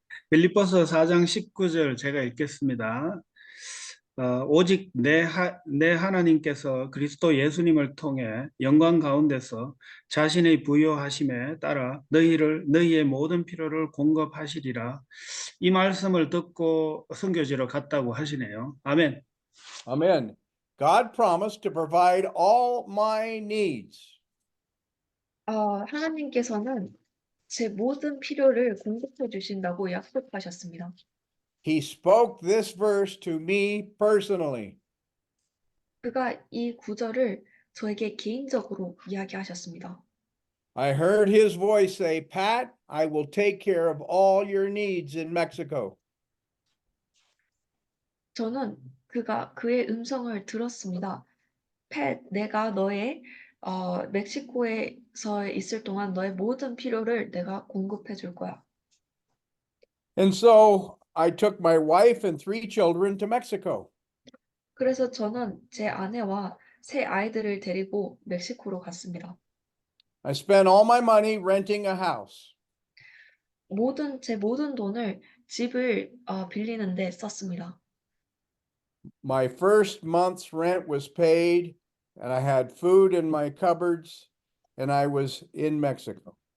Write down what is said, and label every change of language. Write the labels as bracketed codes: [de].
[ko] 빌립보서 4장 19절 제가 읽겠습니다. 오직 내 하나님께서 그리스도 예수님을 통해 영광 가운데서 자신의 부요하심에 따라 너희의 모든 필요를 공급하시리라. 이 말씀을 듣고 선교지로 갔다고 하시네요. 아멘. [en] Amen. God promised to provide all my needs. [ko] 하나님께서는 제 모든 필요를 공급해 주신다고 약속하셨습니다. [en] He spoke this verse to me personally. [ko] 그가 이 구절을 저에게 개인적으로 이야기하셨습니다. [en] I heard his voice say, Pat, I will take care of all your needs in Mexico. [ko] 저는 그의 음성을 들었습니다. 팻, 내가 너의 멕시코에서 있을 동안 너의 모든 필요를 내가 공급해 줄 거야. [en] And so I took my wife and 3 children to Mexico. [ko] 그래서 저는 제 아내와 세 아이들을 데리고 멕시코로 갔습니다. [en] I spent all my money renting a house. [ko] 제 모든 돈을 집을 빌리는데 썼습니다. [en] My first month's rent was paid, and I had food in my cupboards, and I was in Mexico.